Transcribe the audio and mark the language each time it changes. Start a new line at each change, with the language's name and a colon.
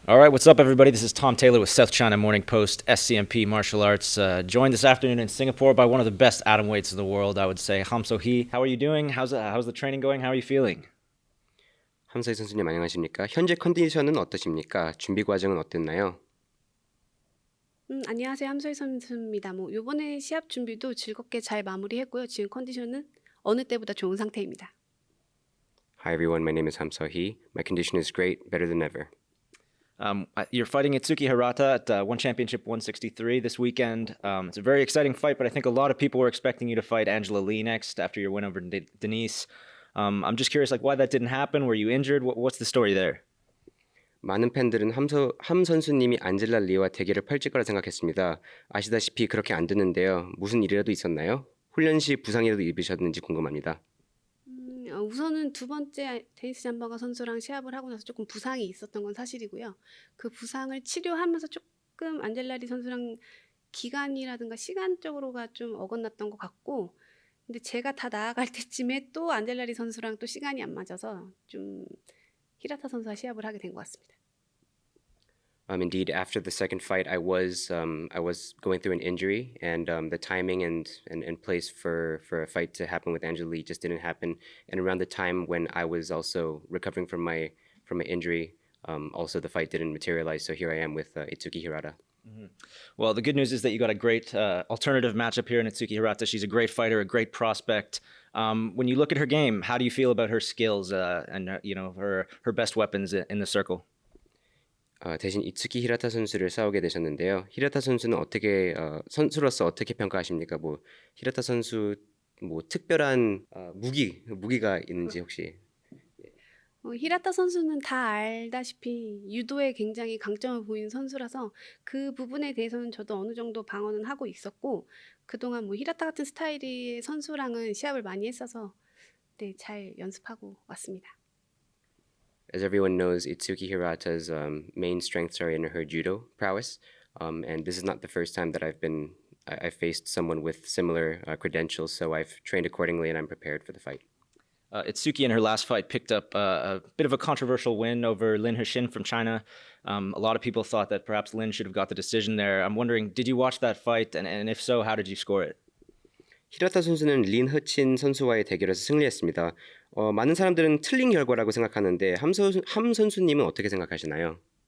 English: All right, what's up, everybody? This is Tom Taylor with South China Morning Post, SCMP Martial Arts. Joined this afternoon in Singapore by one of the best atomweights in the world, I would say, Ham Seo-hee. How are you doing? How's the training going? How are you feeling?
Korean: 함서희 선수님 안녕하십니까? 현재 컨디션은 어떠십니까? 준비 과정은 어땠나요? 안녕하세요. 함소희 선수입니다. 요번에 시합 준비도 즐겁게 잘 마무리했고요. 지금 컨디션은 어느 때보다 좋은 상태입니다.
English: Hi everyone, my name is Ham Seo-hee. My condition is great, better than ever. You're fighting Itsuki Hirata at One Championship 163 this weekend. It's a very exciting fight, but I think a lot of people were expecting you to fight Angela Lee next after your win over Denise. I'm just curious, why that didn't happen? Were you injured? What's the story there?
Korean: 많은 팬들은 함 선수님이 안젤라 리와 대결을 펼칠 거라 생각했습니다. 아시다시피 그렇게 안 됐는데요. 무슨 일이라도 있었나요? 훈련 시 부상이라도 입으셨는지 궁금합니다. 우선은 두 번째 데니스 잠바가 선수랑 시합을 하고 나서 조금 부상이 있었던 건 사실이고요. 그 부상을 치료하면서 조금 안젤라리 선수랑 기간이라든가 시간적으로가 좀 어긋났던 것 같고, 근데 제가 다 나아갈 때쯤에 또 안젤라리 선수랑 또 시간이 안 맞아서 좀 히라타 선수와 시합을 하게 된 것 같습니다.
English: Indeed, after the second fight, I was going through an injury, and the timing and place for a fight to happen with Angela Lee just didn't happen. And around the time when I was also recovering from my injury, also the fight didn't materialize. So here I am with Itsuki Hirata. Well, the good news is that you got a great alternative matchup here in Itsuki Hirata. She's a great fighter, a great prospect. When you look at her game, how do you feel about her skills and her best weapons in the circle?
Korean: 대신 이츠키 히라타 선수를 싸우게 되셨는데요. 히라타 선수는 어떻게 선수로서 어떻게 평가하십니까? 히라타 선수 특별한 무기가 있는지 혹시? 히라타 선수는 다 알다시피 유도에 굉장히 강점을 보이는 선수라서 그 부분에 대해서는 저도 어느 정도 방어는 하고 있었고, 그동안 히라타 같은 스타일의 선수랑은 시합을 많이 했어서 잘 연습하고 왔습니다.
English: As everyone knows, Itsuki Hirata's main strengths are in her judo prowess, and this is not the first time that I faced someone with similar credentials. So I've trained accordingly, and I'm prepared for the fight. Itsuki in her last fight picked up a bit of a controversial win over Lin Hexin from China. A lot of people thought that perhaps Lin should have got the decision there. I'm wondering, did you watch that fight? And if so, how did you score it?
Korean: 히라타 선수는 린 허친 선수와의 대결에서 승리했습니다. 많은 사람들은 틀린 결과라고 생각하는데 함 선수님은 어떻게 생각하시나요?